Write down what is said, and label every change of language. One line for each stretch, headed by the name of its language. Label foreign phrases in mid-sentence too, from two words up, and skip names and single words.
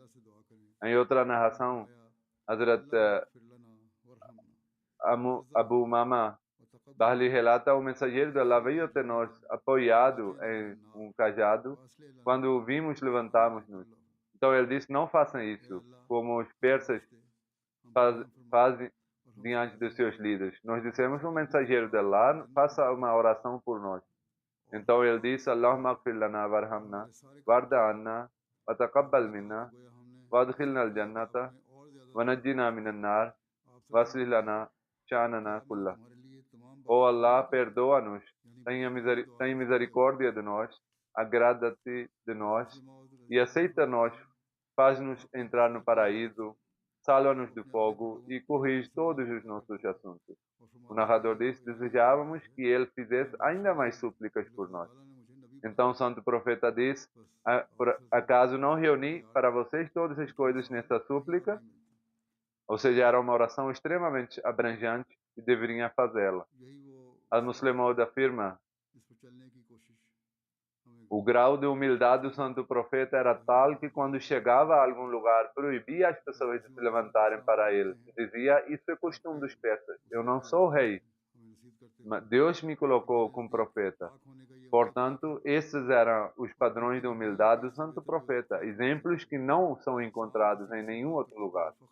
Portuguese: Em outra narração, Hazrat Abu Umama Bahli relata: o mensageiro de Allah veio até nós apoiado em um cajado. Quando o vimos, levantamos-nos. Então ele disse: não façam isso, como os persas fazem diante dos seus líderes. Nós dissemos: o mensageiro de Allah, faça uma oração por nós. Então ele disse:
Arabic: اللهم اغفر لنا وارحمنا وارض عنا وتقبل منا وأدخلنا الجنة ونجنا من النار وأصلح لنا شأننا كله.
Portuguese: Oh Allah, perdoa-nos, tenha misericórdia de nós, agrada-te de nós e aceita-nos, faz-nos entrar no paraíso, salva-nos do fogo e corrige todos os nossos assuntos. O narrador disse: desejávamos que ele fizesse ainda mais súplicas por nós. Então o santo profeta disse: por acaso não reuni para vocês todas as coisas nesta súplica? Ou seja, era uma oração extremamente abrangente e deveriam fazê-la. Al-Muslim Maud afirma: o grau de humildade do santo profeta era tal que quando chegava a algum lugar proibia as pessoas de se levantarem para ele. Dizia: isso é costume dos persas, eu não sou rei. Deus me colocou como profeta. Portanto, esses eram os padrões de humildade do santo profeta, exemplos que não são encontrados em nenhum outro lugar.